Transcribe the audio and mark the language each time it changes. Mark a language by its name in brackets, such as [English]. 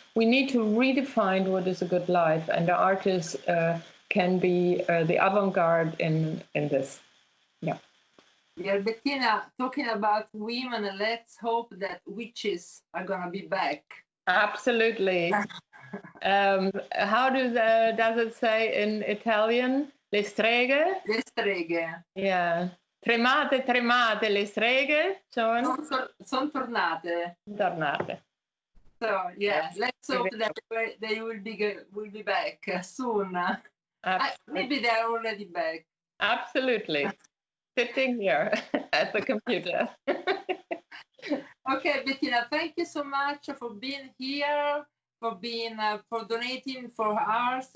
[English] We need to redefine what is a good life, and the artists can be the avant-garde in this. Yeah. Yeah, Bettina, talking about women, let's hope that witches are gonna be back. Absolutely. How does it say in Italian? [Italian] Le streghe? Le streghe. [English] Yeah. [Italian] Tremate, tremate, le streghe sono tornate. Tornate. [English] So yeah, let's hope that they will be back soon. Maybe they're already back. Absolutely. Sitting here at the computer. Okay, Bettina, thank you so much for being here, for donating for ours.